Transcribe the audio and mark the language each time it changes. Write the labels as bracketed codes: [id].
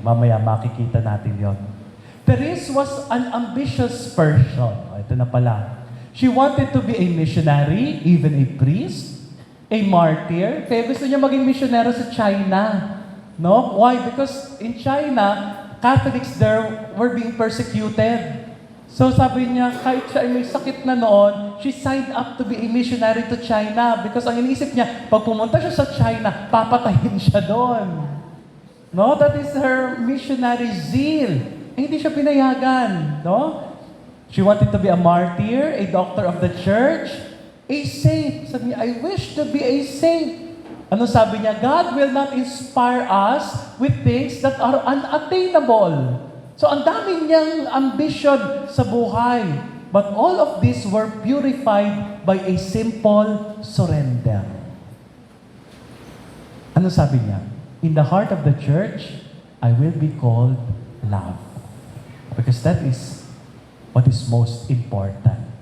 [tl] Mamaya makikita natin yon. [en] Therese was an ambitious person. [tl] Ito na pala. [en] She wanted to be a missionary, even a priest, a martyr. [tl] Kaya gusto niya maging missionary sa China. No? Why? [en] Because in China, Catholics there were being persecuted. [tl] So sabi niya, kahit siya ay may sakit na noon, [en] she signed up to be a missionary to China because [tl] ang iniisip niya, pag pumunta siya sa China, papatayin siya doon. [en] No, that is her missionary zeal. [tl] Eh, hindi siya pinayagan, no? [en] She wanted to be a martyr, a doctor of the church, a saint. [tl] Sabi niya, [en] I wish to be a saint. [tl] Ano sabi niya? [en] God will not inspire us with things that are unattainable. [tl] So ang dami niyang ambition sa buhay. [en] But all of these were purified by a simple surrender. [tl] Ano sabi niya? [en] In the heart of the church, I will be called love. Because that is what is most important.